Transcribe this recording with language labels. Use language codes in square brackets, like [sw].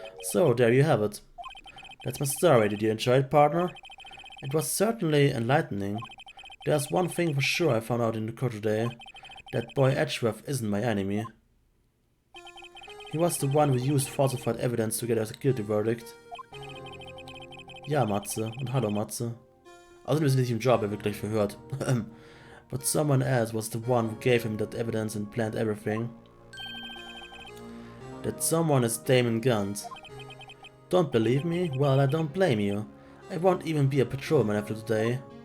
[en] So, there you have it. That's my story. Did you enjoy it, partner? It was certainly enlightening. There's one thing for sure I found out in the court today. That boy Edgeworth isn't my enemy. He was the one who used falsified evidence to get a guilty verdict. [de] Ja, Matze. Und hallo, Matze. Also, wir sind nicht im Job, er wird gleich verhört. [en] But someone else was the one who gave him that evidence and planned everything. That someone is Damon Gant. Don't believe me? Well, I don't blame you. I won't even be a patrolman after today.